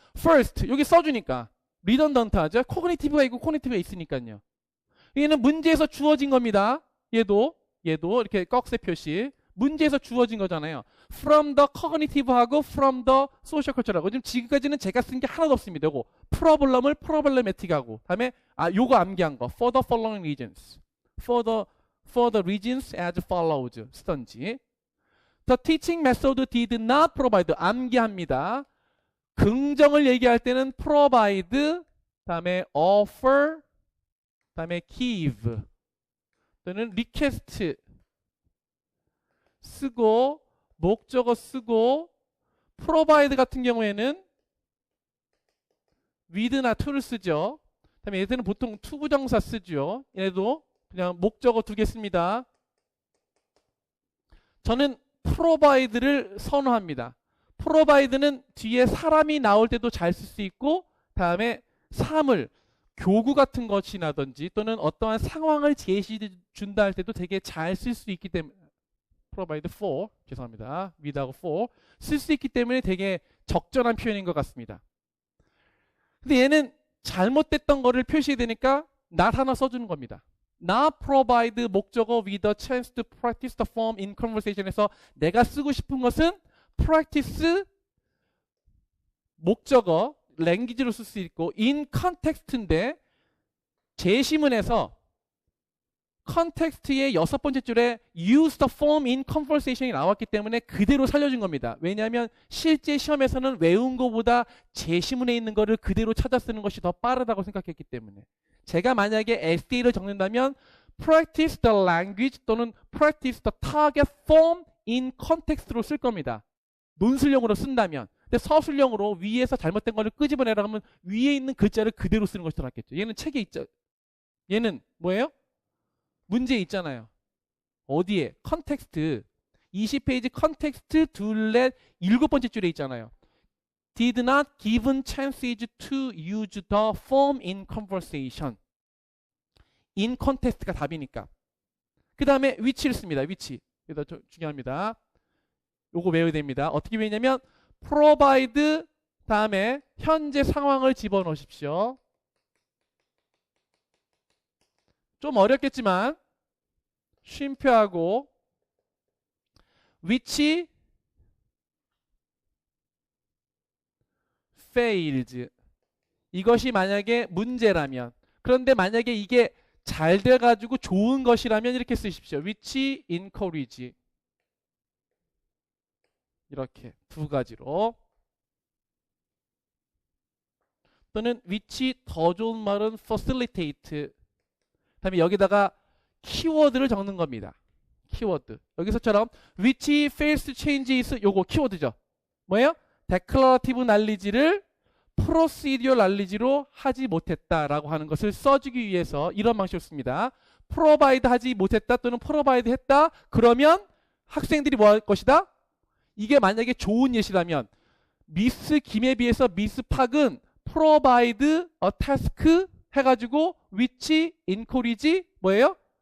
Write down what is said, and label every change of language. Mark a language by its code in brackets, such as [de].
[ko] first 여기 써주니까 redundant하죠. cognitive가 있고 cognitive가 있으니까요. 얘는 문제에서 주어진 겁니다. 얘도 이렇게 꺽쇠 표시. 문제에서 주어진 거잖아요. from the cognitive하고 from the social culture하고 지금까지는 제가 쓴 게 하나도 없습니다. 요거 problem을 problematic하고 다음에 요거 암기한 거 [en] for the following reasons, for the reasons as follows [ko] 쓰던지. [en] The teaching method did not provide [ko] 암기합니다. 긍정을 얘기할 때는 provide 다음에 offer 다음에 give 또는 request 쓰고 목적어 쓰고 provide 같은 경우에는 with나 to를 쓰죠. 다음에 얘들은 보통 투부정사 쓰죠. 얘도 그냥 목적어 두 개 씁니다. 저는 provide를 선호합니다. provide는 뒤에 사람이 나올 때도 잘 쓸 수 있고 다음에 사물 교구 같은 것이라든지 또는 어떠한 상황을 제시해 준다 할 때도 되게 잘 쓸 수 있기 때문에 provide for, 죄송합니다. with하고 for 쓸 수 있기 때문에 되게 적절한 표현인 것 같습니다. 근데 얘는 잘못됐던 거를 표시해야 되니까 not 하나 써주는 겁니다. not provide 목적어 [en] with a chance to practice the form in conversation [ko] 에서 내가 쓰고 싶은 것은 practice 목적어 language로 쓸 수 있고 in context인데 제시문에서 컨텍스트의 6번째 줄에 use the form in conversation이 나왔기 때문에 그대로 살려준 겁니다. 왜냐하면 실제 시험에서는 외운 것보다 제시문에 있는 거를 그대로 찾아 쓰는 것이 더 빠르다고 생각했기 때문에 제가 만약에 SD를 적는다면 practice the language 또는 [en] practice the target form in context [ko] 로 쓸 겁니다. 논술형으로 쓴다면. 근데 서술형으로 위에서 잘못된 거를 끄집어내라 하면 위에 있는 글자를 그대로 쓰는 것이 더 낫겠죠. 얘는 책에 있죠. 얘는 뭐예요? 문제에 있잖아요. 어디에? 컨텍스트. 20페이지 컨텍스트 둘렛 7번째 줄에 있잖아요. [en] Did not given chances to use the form in conversation. [ko] in context가 답이니까. 그 다음에 위치를 씁니다. 위치. 이거 중요합니다. 요거 외워야 됩니다. 어떻게 외우냐면 provide 다음에 현재 상황을 집어넣으십시오. 좀 어렵겠지만 쉼표하고 위치 fails 이것이 만약에 문제라면 그런데 만약에 이게 잘 돼가지고 좋은 것이라면 이렇게 쓰십시오. [en] which encourage [ko] 이렇게 두 가지로 또는 which 더 좋은 말은 facilitate 다음에 여기다가 키워드를 적는 겁니다. 키워드 여기서처럼 [en] which fails to change is [ko] 요거 키워드죠. 뭐예요? declarative knowledge를 procedural knowledge로 하지 못했다라고 하는 것을 써주기 위해서 이런 방식을 씁니다. provide 하지 못했다 또는 provide 했다 그러면 학생들이 뭐 할 것이다? 이게 만약에 좋은 예시라면 미스 김에 비해서 미스 팍은 provide a task 해가지고 which encourage 뭐예요?